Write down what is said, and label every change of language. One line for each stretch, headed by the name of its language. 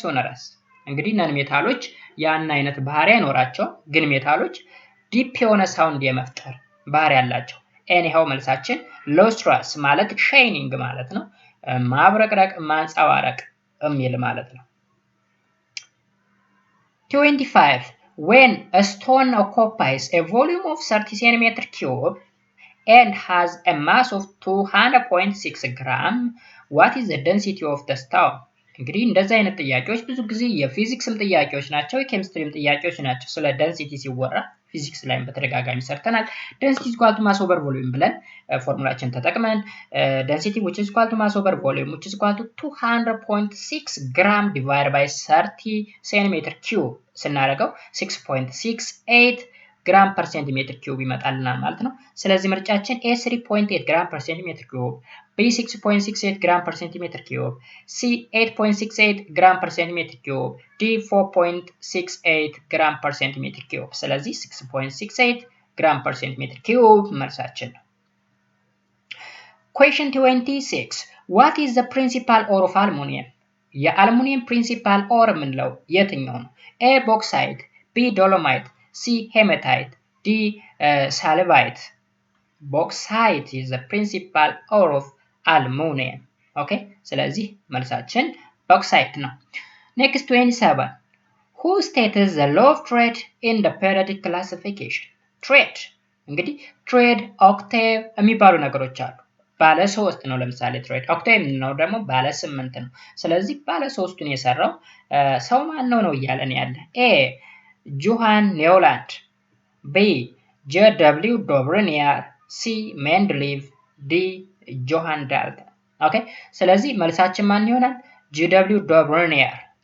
Amharic: sonorous። እንግዲህ ነን ሜታሎች ያን አይነት ባህሪ አይኖራቸው ግን ሜታሎች ዲፕ የሆነ ሳውንድ የመፍጠር ባህሪ ያላቸው። anyhow መልሳችን lustrous ማለት ሻይኒንግ ማለት ነው። ማብረቅረቅ ማንጸባረቅ የሚል ማለት ነው። 25.
English: When a stone occupies a volume of 30 centimeter cube and has a mass of 200.6 gram, what is the density of the stone?
Amharic: እንግዲህ እንደዚህ አይነት ጥያቄዎች ብዙ ጊዜ የፊዚክስም ጥያቄዎች ናቸው የኬሚስትሪም ጥያቄዎች ናቸው። ስለ density ሲወራ ፊዚክስ ላይም በተደጋጋሚ ሰርተናል።
English: density is equal to mass over volume
Amharic: ብለን ፎርሙላችን ተጠቅመን
English: density which is equal to mass over volume which is equal to 200.6 gram divided by 30 centimeter cube
Amharic: ስናደርገው 6.68
English: gram per centimeter cube
Amharic: ይመጣልናል ማለት ነው። ስለዚህ ምርጫችን
English: A 3.8 gram per centimeter cube B 6.68 gram per centimeter cube C 8.68 gram per centimeter cube D 4.68 gram per centimeter cube ስለዚህ 6.68 gram per centimeter cube
Amharic: መልሳችን ነው።
English: Question 26 What is the principal ore of aluminum?
Amharic: የአልሙኒየም principal ore ምንለው የትኛው ነው?
English: A bauxite B dolomite C hematite D salivite Bauxite is the principal ore of aluminum. Okay?
Amharic: ስለዚህ መልሳችን bauxite ነው።
English: Next 27 Who states the law of trade in the periodic classification?
Amharic: Trade እንግዲህ trade octave የሚባሉ ነገሮች አሉ። ባለ 3 ነው ለምሳሌ ትሬድ ኦክቴቭ ነው ደግሞ ባለ 8 ነው ስለዚህ ባለ 3ቱን የሰራው ሰው ማን ነው እያለን ያለ A ጆሃን ኒውላንድ B JW ዶብርኒየር C ሜንድሊቭ D ጆሃን ዳልተን ኦኬ ስለዚህ መልሳችን ማን ይሆናል JW ዶብርኒየር